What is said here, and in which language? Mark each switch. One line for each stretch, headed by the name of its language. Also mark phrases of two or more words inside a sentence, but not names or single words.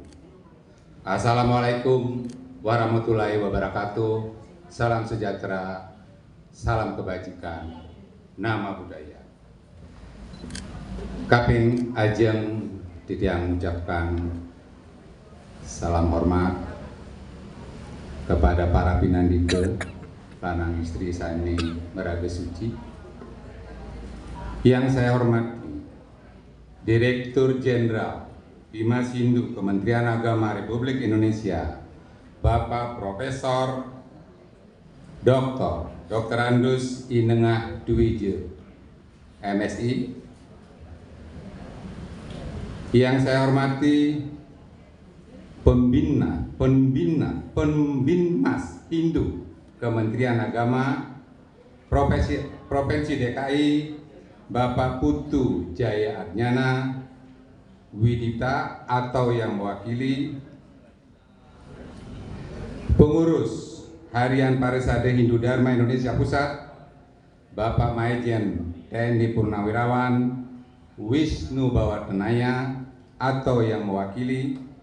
Arabic: السلام عليكم ورحمة الله وبركاته.
Indonesian: Salam sejahtera, salam kebajikan, nama budaya.
Balinese: Kaping Ajeng Titiang
Indonesian: mengucapkan salam hormat kepada para
Balinese: pinandike, lanang istri sani meraga suci.
Indonesian: Yang saya hormati Direktur Jenderal Dimas Hindu Kementerian Agama Republik Indonesia, Bapak Profesor Dr. Andus Inengah Dwije, MSI. Yang saya hormati Pembinmas Hindu Kementerian Agama Provinsi DKI, Bapak Putu Jaya Adnyana Widita atau yang mewakili Pengurus Harian Parisade Hindu Dharma Indonesia Pusat, Bapak Maijen TNI Purnawirawan Wisnu Bawatenaya atau yang mewakili